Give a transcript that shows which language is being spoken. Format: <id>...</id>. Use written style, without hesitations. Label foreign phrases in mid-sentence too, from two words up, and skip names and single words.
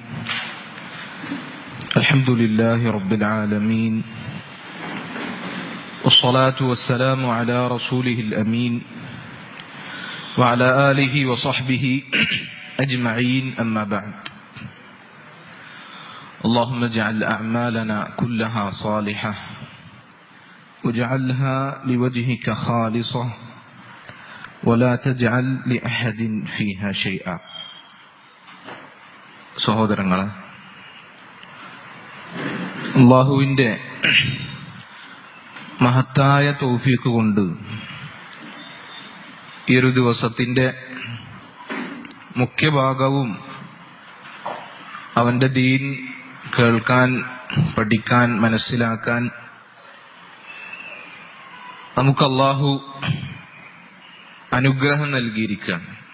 <ar>الحمد لله رب العالمين، والصلاة والسلام على رسوله الأمين وعلى آله وصحبه أجمعين، أما بعد. اللهم اجعل أعمالنا كلها صالحة واجعلها لوجهك خالصة ولا تجعل لأحد فيها شيئا.</ar> <ml>സഹോദരങ്ങളെ, അല്ലാഹുവിന്റെ മഹത്തായ തൗഫീഖ് കൊണ്ട് ഈ ഒരു ദിവസത്തിന്റെ മുഖ്യഭാഗവും അവന്റെ ദീൻ കേൾക്കാൻ, പഠിക്കാൻ, മനസ്സിലാക്കാൻ നമുക്ക് അല്ലാഹു അനുഗ്രഹം നൽകിയിരിക്കുകയാണ്.</ml>